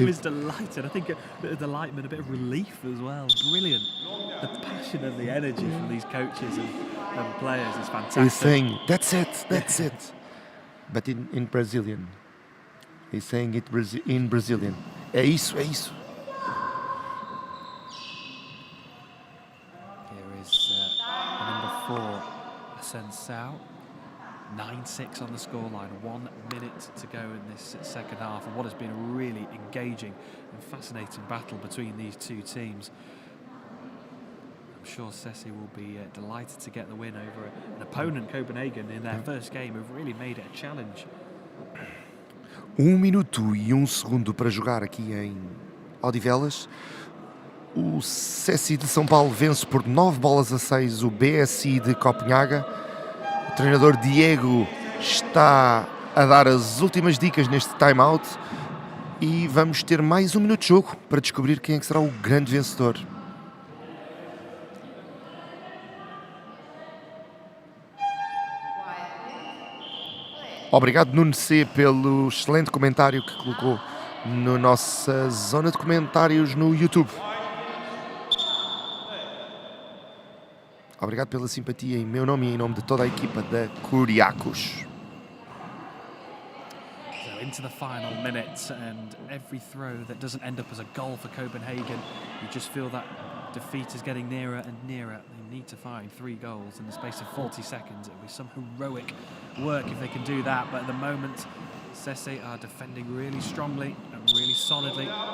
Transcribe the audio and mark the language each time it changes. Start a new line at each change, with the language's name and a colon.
English: He was delighted. I think a bit of delightment, a bit of relief as well. Brilliant. The passion and the energy from these coaches and players is fantastic. He's saying, that's it. But in Brazilian. He's saying it in Brazilian.
Portuguese: É isso.
English: Here is number 4, Ascensão. 9-6 on the scoreline. 1 minute to go in this second half, and what has been a really engaging and fascinating battle between these two teams. I'm sure SESI will be delighted to get the win over an opponent, Copenhagen, in their first game, who've really made it a challenge.
Portuguese: 1 minuto e 1 segundo para jogar aqui em Odivelas. O SESI de São Paulo vence por 9-6 o BSI de Copenhagen. O treinador Diego está a dar as últimas dicas neste time-out e vamos ter mais 1 minuto de jogo para descobrir quem é que será o grande vencedor. Obrigado, Nuno C, pelo excelente comentário que colocou na nossa zona de comentários no YouTube. Obrigado pela simpatia em meu nome e em nome de toda a equipa da Kuriakos.
English: So into the final minute, and every throw that doesn't end up as a goal for Copenhagen, you just feel that defeat is getting nearer and nearer. They need to find 3 goals in the space of 40 seconds. It will be some heroic work if they can do that, but at the moment SESI are defending really strongly and really solidly.